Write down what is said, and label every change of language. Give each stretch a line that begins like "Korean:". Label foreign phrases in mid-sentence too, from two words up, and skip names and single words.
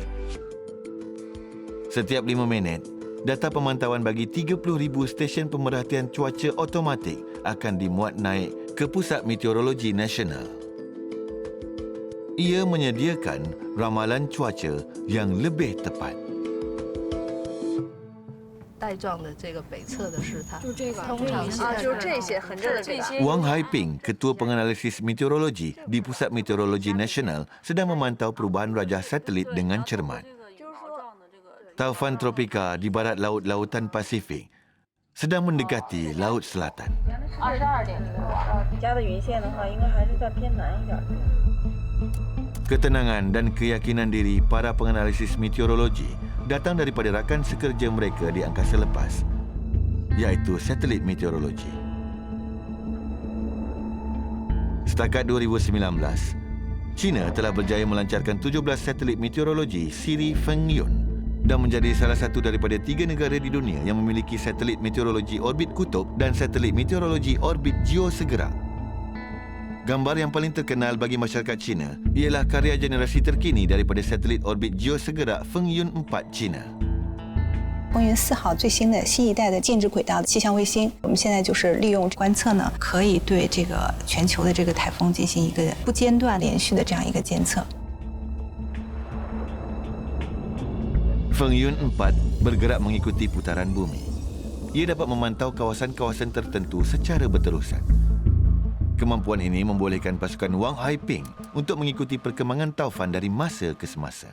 Malay: Setiap 5 minit, data pemantauan bagi 30,000 stesen pemerhatian cuaca automatik akan dimuat naik ke Pusat Meteorologi Nasional. Ia menyediakan ramalan cuaca yang lebih tepat.
Chinese: 带状的这个北侧的是它，就这个通常是就这些横着的这个。
Malay: Wang Haiping, Ketua Penganalisis Meteorologi di Pusat Meteorologi Nasional, sedang memantau perubahan rajah satelit dengan cermat. Taufan tropika di barat laut Lautan Pasifik sedang mendekati Laut Selatan.
Chinese: 家的云线的话，应该还是在偏南一点。
Malay: Ketenangan dan keyakinan diri para penganalisis meteorologi datang daripada rakan sekerja mereka di angkasa lepas, iaitu satelit meteorologi. Setakat 2019, China telah berjaya melancarkan 17 satelit meteorologi siri Fengyun dan menjadi salah satu daripada 3 negara di dunia yang memiliki satelit meteorologi orbit kutub dan satelit meteorologi orbit geosegerak. Gambar yang paling terkenal bagi masyarakat China ialah karya generasi terkini daripada satelit orbit geosegerak Fengyun 4 China.
Chinese: 风云4号最新的新一代的静止轨道气象卫星，我们现在就是利用观测呢，可以对这个全球的这个台风进行一个不间断、连续的这样一个监测。
Malay: Fengyun 4 bergerak mengikuti putaran bumi. Ia dapat memantau kawasan-kawasan tertentu secara berterusan. Kemampuan ini membolehkan pasukan Wang Haiping untuk mengikuti perkembangan taufan dari masa ke semasa.